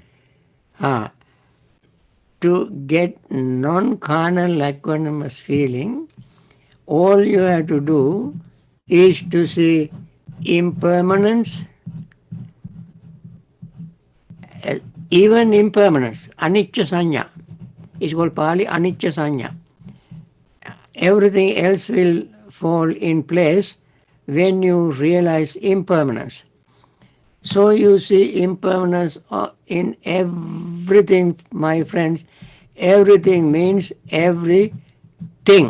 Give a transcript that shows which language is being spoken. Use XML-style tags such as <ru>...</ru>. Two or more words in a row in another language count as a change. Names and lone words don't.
<en>Ah, to get non-carnal equanimous feeling, all you have to do is to see impermanence, even impermanence,</en> <pi>anicca sanya.</pi> <en>It's called Pali</en> <pi>anicca sanya.</pi> <en>Everything else will fall in place when you realize impermanence. So you see impermanence in everything, my friends. Everything means everything.</en>